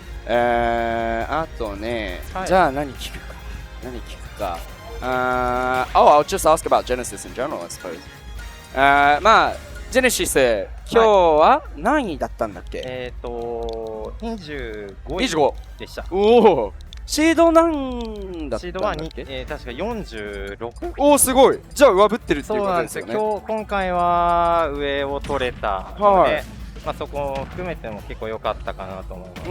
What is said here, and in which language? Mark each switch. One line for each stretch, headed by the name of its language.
Japanese: あとね、じゃあ何聞くか。
English: I'll just ask about Genesis in general, I suppose.
Japanese: まあ、Genesis、今日は何位だったんだっけ 25でした。おお、シード何だったんだっけ？シードは確か46。おお、すごい。じゃあ上ぶってるっていうことですよね。今回は上を取れたので、そこを含めても結構良かったかなと思います。